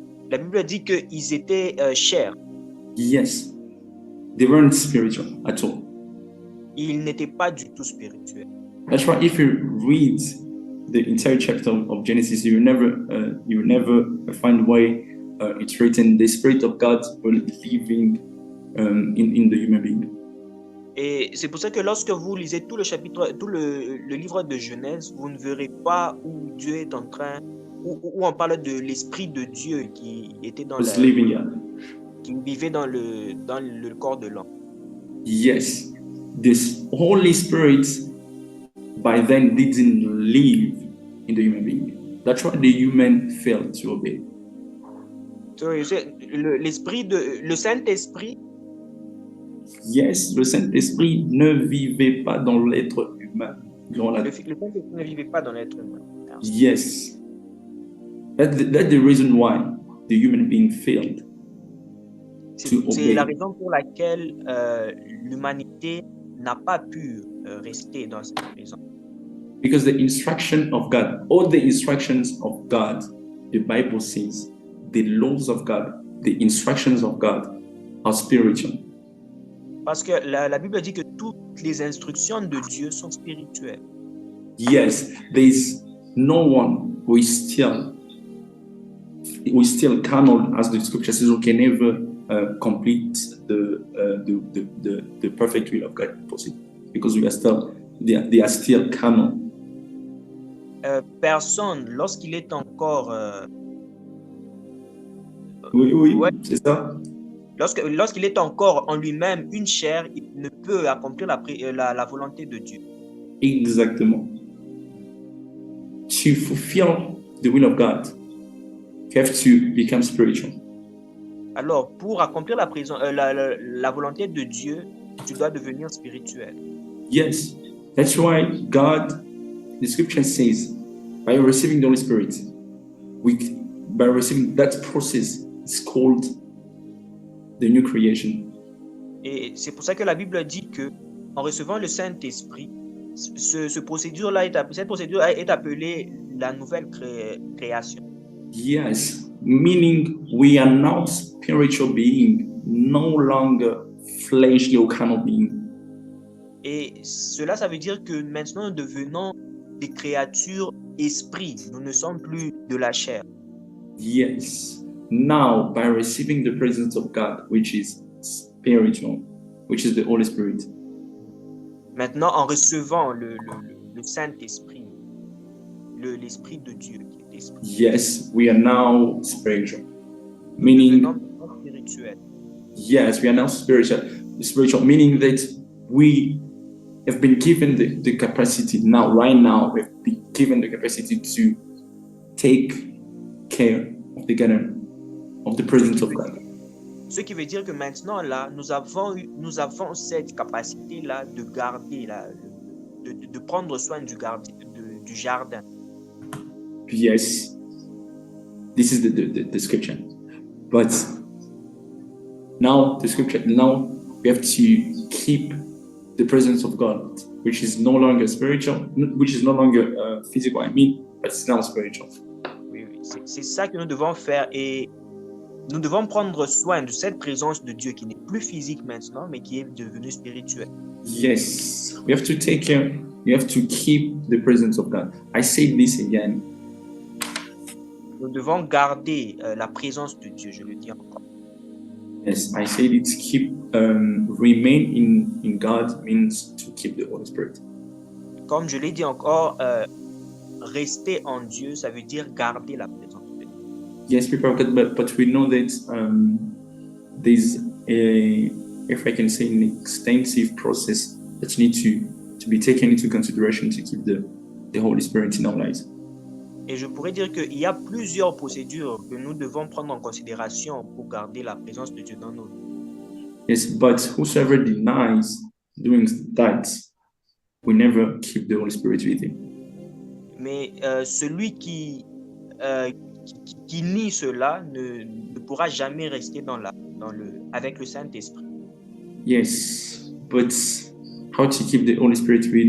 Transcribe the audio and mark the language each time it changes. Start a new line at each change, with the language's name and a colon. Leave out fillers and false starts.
French: La Bible dit qu'ils étaient chair.
English: Yes, they weren't spiritual at all.
French: Ils n'étaient pas du tout spirituels.
English: That's why if you read the entire chapter of Genesis, you will never find why it's written the Spirit of God will living in the human being.
French: Et c'est pour ça que lorsque vous lisez tout le livre de Genèse, vous ne verrez pas où Dieu est en train, où on parle de l'Esprit de Dieu qui était qui vivait dans le corps de l'homme.
English: Yes, this Holy Spirit by then didn't live in the human being. That's why the human failed to obey.
French: So, le Saint-Esprit. Yes, le Saint-Esprit ne vivait pas dans l'être humain. Le Saint-Esprit ne vivait pas dans l'être humain.
English: Yes. That's the reason why the human being failed to obey.
French: C'est la raison pour laquelle l'humanité n'a pas pu rester dans cette présence.
English: Because the instruction of God, all the instructions of God, the Bible says, the laws of God, the instructions of God are spiritual.
French: Parce que la Bible dit que toutes les instructions de Dieu sont spirituelles.
English: Yes, there's no one who is still carnal, as the scripture says, who can ever complete the perfect will of God possible, because they are still carnal.
French: Personne, lorsqu'il est encore oui, ouais. C'est ça. Lorsqu'il est encore en lui-même une chair, il ne peut accomplir la volonté de Dieu. Exactement.
English: To fulfill the will of God, you have to become spiritual.
French: Alors, pour accomplir la volonté de Dieu, tu dois devenir spirituel.
English: Yes, that's why God, the scripture says, by receiving the Holy Spirit, by receiving that process, it's called the new creation.
French: Et c'est pour ça que la Bible dit que en recevant le Saint-Esprit, cette procédure-là est appelée la nouvelle création.
English: Yes, meaning we are now spiritual being, no longer fleshly or carnal being.
French: Et cela, ça veut dire que maintenant nous devenons des créatures esprit. Nous ne sommes plus de la chair.
English: Yes. Now, by receiving the presence of God, which is spiritual, which is the Holy Spirit,
French: Maintenant, en recevant le Saint-Esprit, l'Esprit de Dieu qui est esprit,
English: yes, we are now spiritual.
French: nous
English: Meaning,
French: devenons maintenant spirituels.
English: yes, we are now spiritual. Spiritual, meaning that we have been given the capacity now, right now, we've been given the capacity to take care of the gathering, of the presence of God.
French: Ce qui veut dire que maintenant, là, nous avons cette capacité-là de garder, là, de prendre soin du jardin.
English: Yes, this is the scripture. But now, the scripture, now we have to keep the presence of God, which is no longer spiritual, which is no longer physical, I mean, but it's now spiritual.
French: Oui, oui. C'est ça que nous devons faire et nous devons prendre soin de cette présence de Dieu qui n'est plus physique maintenant, mais qui est devenue spirituelle.
English: Yes, we have to take care, we have to keep the presence of God. I say this again.
French: Nous devons garder la présence de Dieu, je le dis encore.
English: Yes, I say it, keep, remain in God means to keep the Holy Spirit.
French: Comme je l'ai dit encore, rester en Dieu, ça veut dire garder la présence de Dieu.
English: Yes, people, but we know that there's a, if I can say, an extensive process that needs to be taken into consideration to keep the Holy Spirit in our lives.
French: Et je pourrais dire qu'il y a plusieurs procédures que nous devons prendre en considération pour garder la présence de Dieu dans nos vies.
English: Yes, but whosoever denies doing that will never keep the Holy Spirit with him.
French: Mais celui qui nie cela ne pourra jamais rester avec le Saint-Esprit.
English: Yes, but how to keep the Holy Spirit?